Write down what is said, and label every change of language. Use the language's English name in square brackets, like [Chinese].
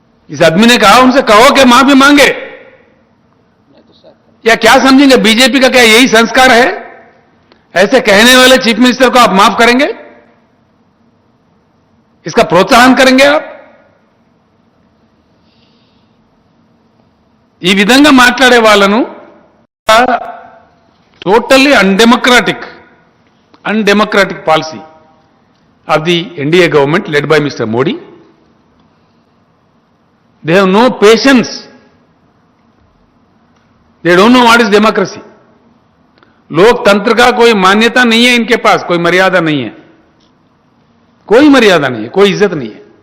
[Hindi] इस आदमी ने कहा उनसे कहो कि माफी मांगे, या क्या समझेंगे बीजेपी का क्या यही संस्कार है? ऐसे कहने वाले चीफ मिनिस्टर को आप माफ करेंगे? इसका प्रोत्साहन करेंगे आप? [Telugu] ఈ విధంగా మాట్లాడే వాళ్ళను [English] Totally undemocratic policy of the NDA government led by mister Modi. They have no patience, they don't know what is democracy. [Hindi] लोकतंत्र का कोई मान्यता नहीं है इनके पास, कोई मर्यादा नहीं है, कोई मर्यादा नहीं है, कोई इज्जत नहीं है.